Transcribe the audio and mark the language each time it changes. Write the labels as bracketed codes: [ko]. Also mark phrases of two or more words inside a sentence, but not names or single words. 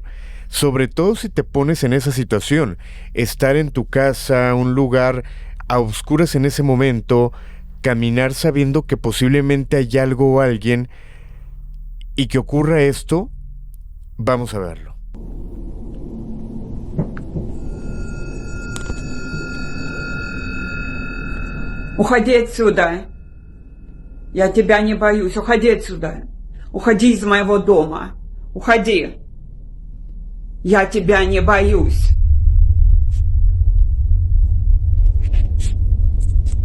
[es] Sobre todo si te pones en esa situación. Estar en tu casa, un lugar a oscuras en ese momento, caminar sabiendo que posiblemente hay algo o alguien y que ocurra esto, vamos a verlo. [ru] Уходи отсюда. Я тебя не боюсь. Уходи отсюда. Уходи из моего дома. Уходи. Я тебя не боюсь.